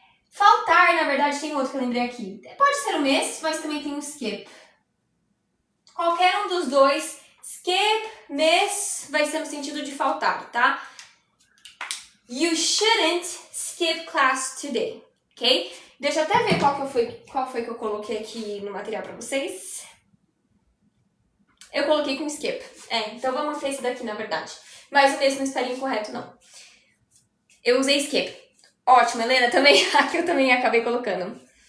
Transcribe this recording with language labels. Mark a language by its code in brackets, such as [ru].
[pt] Faltar, na verdade, tem outro que eu lembrei aqui. Pode ser o miss, mas também tem um skip. Qualquer um dos dois, skip, miss, vai ser no sentido de faltar, tá? [en] You shouldn't skip class today, ok? [pt] Deixa eu até ver qual foi que eu coloquei aqui no material pra vocês. Eu coloquei com skip. Então vamos ter esse daqui, na verdade. Mas o mesmo não estaria incorreto, não. Eu usei skip. Ótimo, Helena, também. Aqui eu também acabei colocando.